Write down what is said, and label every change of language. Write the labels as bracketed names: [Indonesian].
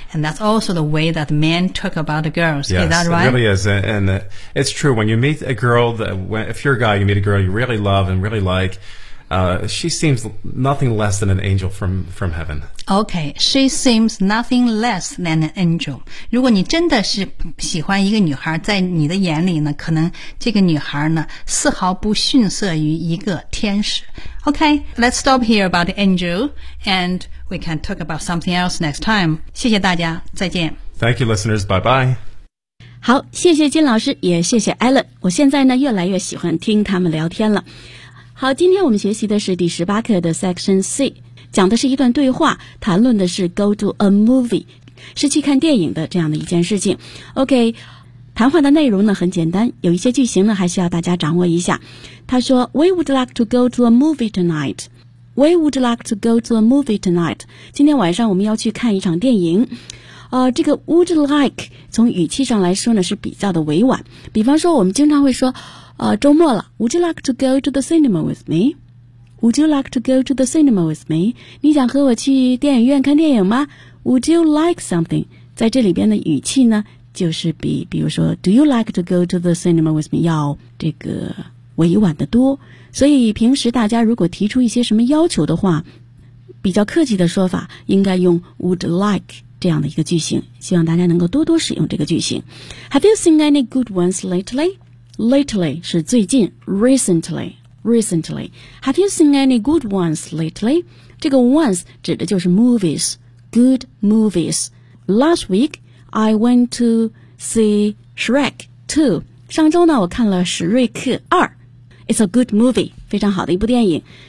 [English] And that's also the way that men talk about girls. Yes, is that right? It really is. And it's true. When you meet a girl, if you're a guy, you meet a girl you really love and really like,she seems nothing less than an angel from heaven. Okay, she seems nothing less than an angel. [Chinese] 如果你真的是喜欢一个女孩，在你的眼里呢，可能这个女孩呢，丝毫不逊色于一个天使。 [English] Okay, let's stop here about the angel, and we can talk about something else next time. [Chinese] 谢谢大家，再见。 [English] Thank you, listeners. Bye-bye. [Chinese] 好，谢谢金老师，也谢谢 Alan。我现在呢，越来越喜欢听他们聊天了。好，今天我们学习的是第十八课的 Section C， 讲的是一段对话，谈论的是 [English] go to a movie， [Chinese] 是去看电影的这样的一件事情。 OK， 谈话的内容呢很简单，有一些句型呢还需要大家掌握一下。他说 [English] ，We would like to go to a movie tonight. We would like to go to a movie tonight. [Chinese] 今天晚上我们要去看一场电影。这个 would like 从语气上来说呢是比较的委婉。比方说我们经常会说。周末了 [English] ,Would you like to go to the cinema with me? Would you like to go to the cinema with me? [Chinese] 你想和我去电影院看电影吗 ? [English] Would you like something? [Chinese] 在这里边的语气呢就是比如说 , [English] Do you like to go to the cinema with me? [Chinese] 要这个委婉的多。所以平时大家如果提出一些什么要求的话比较客气的说法应该用 would like 这样的一个句型。希望大家能够多多使用这个句型。 [English] Have you seen any good ones lately? Lately [Chinese] 是最近 [English] recently Have you seen any good ones lately? [Chinese] 这个 once 指的就是 movies [English] Good movies Last week I went to see Shrek 2 [Chinese] 上周呢我看了史瑞克2 [English] It's a good movie [Chinese] 非常好的一部电影